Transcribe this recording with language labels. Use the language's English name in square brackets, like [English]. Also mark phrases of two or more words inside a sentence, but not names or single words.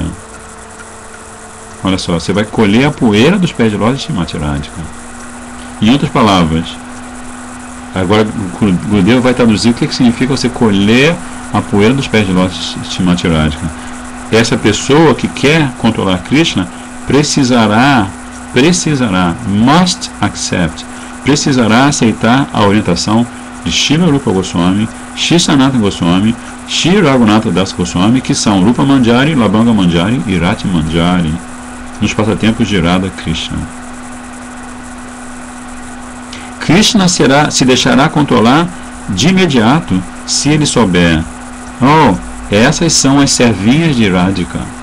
[Portuguese] Olha só, você vai colher a poeira dos pés de lótus de Shrimati Radhika. Em outras palavras, agora o Gurudeva vai traduzir o que significa você colher a poeira dos pés de lótus de Shrimati Radhika. Essa pessoa que quer controlar Krishna [English] must accept, [Portuguese] precisará aceitar a orientação de Srila Rupa Goswami, Shri Sanatana Goswami, Shri Raghunatha Das Goswami, que são Rupa Manjari, Labanga Manjari e Rati Manjari, nos passatempos de Radha Krishna. Krishna se deixará controlar de imediato se ele souber. Oh, essas são as servinhas de Radhika.